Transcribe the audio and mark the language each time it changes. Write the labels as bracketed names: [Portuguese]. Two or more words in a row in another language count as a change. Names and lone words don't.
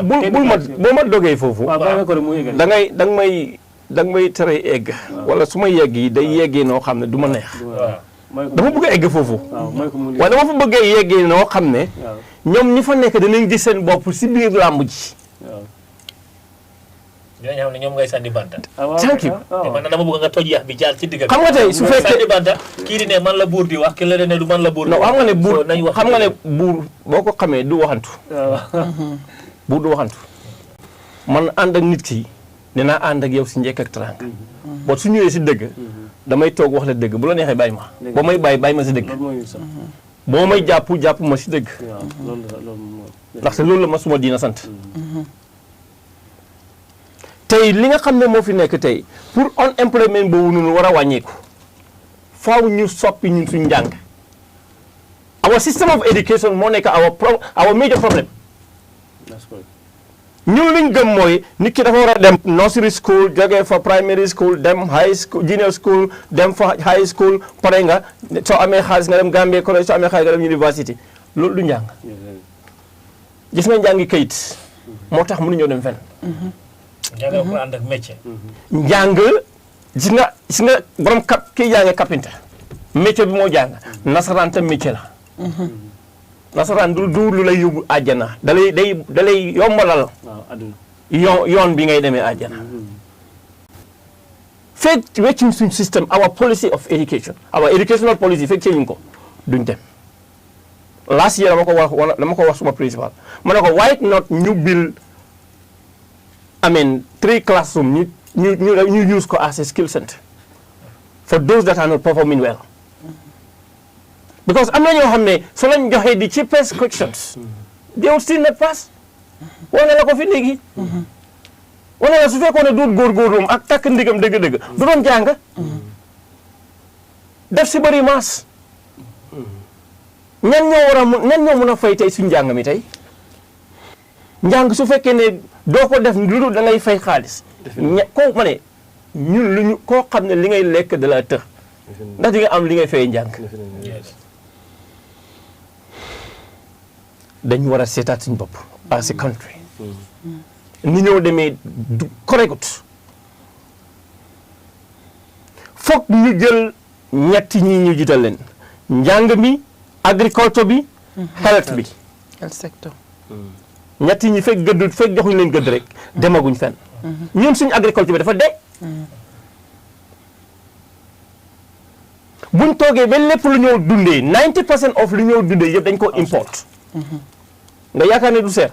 [Wolof] boo ma dogee foofu da nga may tere egg wala su ma yegg yi day yeggee noo xam ne du ma neex dama bëgg a egg foofu waaye dama fa bëggee yeggee noo xam ne ñoom ñi fa nekk danañ gis seen bopp si biir làmb ji ñooñu xam ne ñoom ngay sànni banta [English] thank you [Wolof] te man dama bëgg nga toj yax bi jaar ci digg xam nga tey su fekkee sànni banta kii di ne man la buur di wax ki la ne du man la buur di non wax xam nga ne buur boo ko xamee du waxantu buur du waxantu man ànd ak nit ki dinaa ànd ak yow si njëkk ak teraanga boo su ñëwee si dëgg damay toog wax la dëgg bu la neexee bàyyi ma boo may bàyyi ma si dëgg boo may jàpp ma si dëgg ndaxte loolu la ma suma diina sant tey li nga xam ne moo fi nekk tey pour unemployment boobu noonu war a wàññeeku faaw ñu soppi ñun suñu njàng [English] our system of education [Wolof] moo nekk [English] our major problem [Wolof] ñun liñ gëm mooy nit ki dafa war a dem [English] nursery school [Wolof] jógee fa [English] primary school [Wolof] dem [English] high school junior school [Wolof] dem fa [English] high school [Wolof] pare nga soo amee xaalis nga dem Gambia college soo amee xaalis nga dem university loolu du njàng gis nga njàngi kayit moo tax mënuñoo dem fenn njàng ko ànd ak métier njàng gis nga borom kii jàngee carpenter métier bi moo jàng nasaraan tam métier la nasaraan du lu lay yóbbu àjjana dalay yombalal yoon bi ngay demee àjjana fekk weccuñ suñ système [English] our policy of education our educational policy [Wolof] fekk ceeñuñ ko duñ dem [English] last year [Wolof] dama ko wax suma principal ma ne ko [English] why not [Wolof] ñu [English] build 3 classroom [Wolof] ñu use ko [English] as a skill center for those that are not performing well because [Wolof] am na ñoo xam ne soo lañ joxee [English] the cheapest questions they will still not pass [Wolof] wane la ko fi léegi wane la su fekkoon ne duut góorgóorlu ak takk ndigam dëgg-dëgg du doon jàng def si bëri maas ñan ñoo mën a fay tey suñu njàng mi tey njàng su fekkee ne doo ko def lu dul da ngay fay xaalis koo ma ne ñun lu ñu koo xam ne li ngay lekk da la tëx ndax di nga am li ngay fay njàng dañu war a seetaat suñu bopp [English] as a country [Wolof] ni ñoo demee du correct foog ñu jël ñetti ñi ñu jiital leen njàng mi agriculture bi health bi [English] health sector [Wolof] ñetti ñi fekk gëdd fekk joxuñu leen gëdd rek demaguñ fenn ñun suñu agriculture bi dafa dee buñ toogee ba lépp lu ñoo dundee 90% of lu ñoo dundee yëpp dañ ko import nga yaakaar ne du seer